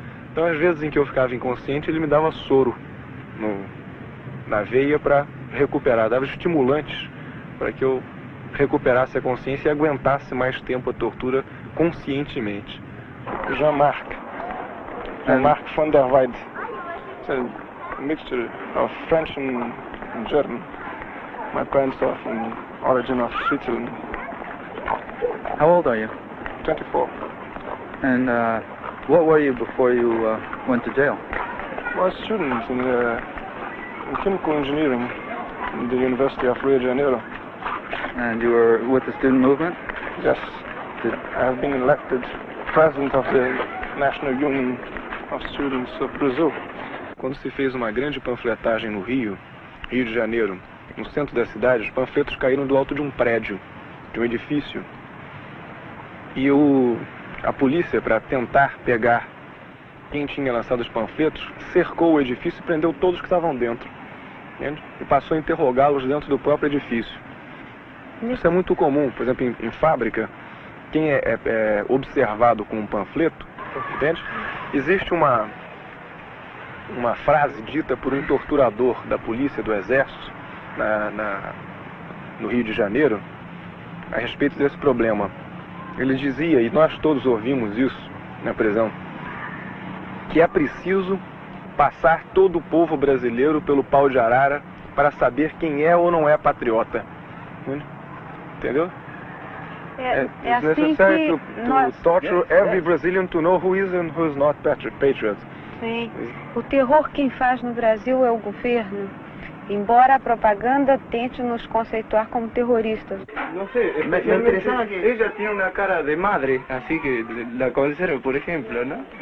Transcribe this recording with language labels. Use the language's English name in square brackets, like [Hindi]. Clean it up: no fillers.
[Portuguese] Então, às vezes em que eu ficava inconsciente, ele me dava soro na veia para recuperar, dava estimulantes para que eu recuperasse a consciência e aguentasse mais tempo a tortura conscientemente. [English] Jean-Marc van der Weide. It's a mixture of French and German. My parents are from origin of Switzerland. How old are you? 24. And what were you before you went to jail? I was a student in chemical engineering in the University of Rio de Janeiro. And you were with the student movement? Yes. I have been elected president of the National Union of Students of Brazil. [Portuguese] Quando se fez uma grande panfletagem no Rio de Janeiro, no centro da cidade, os panfletos caíram do alto de um prédio, de um edifício. E a polícia, para tentar pegar quem tinha lançado os panfletos, cercou o edifício e prendeu todos que estavam dentro, entende? E passou a interrogá-los dentro do próprio edifício. Isso é muito comum, por exemplo, em fábrica, quem é observado com um panfleto, entende? Existe uma frase dita por um torturador da polícia, do exército, no Rio de Janeiro, a respeito desse problema. Ele dizia, e nós todos ouvimos isso na prisão, que é preciso passar todo o povo brasileiro pelo pau de arara para saber quem é ou não é patriota. Entendeu? É assim necessário que [English] to torture every Brazilian to know who is and who is not patriot. [Portuguese] Sim. O terror quem faz no Brasil é o governo, embora a propaganda tente nos conceituar como terroristas. [Spanish] No sé, especialmente ella tiene una cara de madre, así que la conservo, por ejemplo, ¿no?